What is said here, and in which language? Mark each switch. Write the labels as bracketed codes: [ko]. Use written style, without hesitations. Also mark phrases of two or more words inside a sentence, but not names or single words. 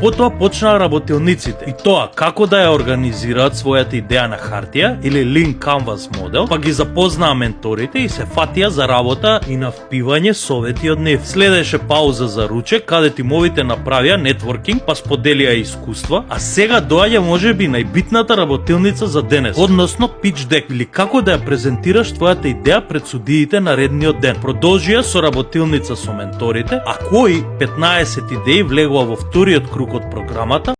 [mk] Потоа почнаа работилниците и тоа како да ја организираат својата идеја на хартија или Lean Canvas модел, па ги запознаа менторите и се фатија за работа и на впивање совети од нив. Следеше пауза за ручек каде тимовите направија нетворкинг па споделија искуства, а сега доаѓа можеби најбитната работилница за денес, односно [en] pitch deck [mk] или како да ја презентираш твојата идеја пред судиите на редниот ден. Продолжија со работилница со менторите, а кои 15 идеи влегува во вториот круг од програмата,